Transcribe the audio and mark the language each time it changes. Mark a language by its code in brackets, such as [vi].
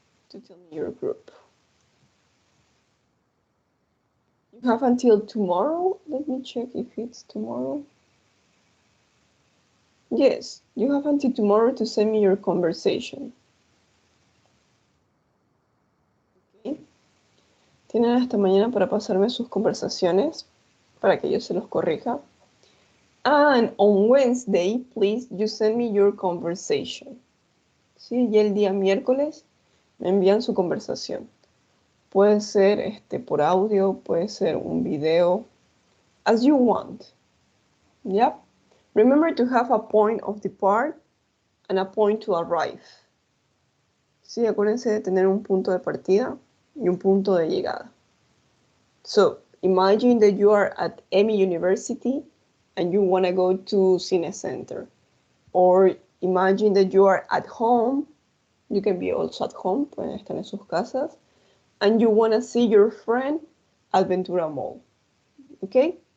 [en] To tell me your group. You have until tomorrow. Let me check if it's tomorrow. Yes, you have until tomorrow to send me your conversation. Okay. [es] Tienen hasta mañana para pasarme sus conversaciones para que yo se los corrija. [en] And on Wednesday, please, you send me your conversation. [es] Sí, y el día miércoles me envían su conversación. Puede ser por audio, puede ser un video, [en] as you want. Yep. Remember to have a point of depart and a point to arrive. [es] Sí, acuérdense de tener un punto de partida y un punto de llegada. [en] So, imagine that you are at Amy University and you want to go to Cine Center. Or imagine that you are at home. You can be also at home, [es] pueden estar en sus casas. [en] and you want to see your friend at Ventura Mall. Okay?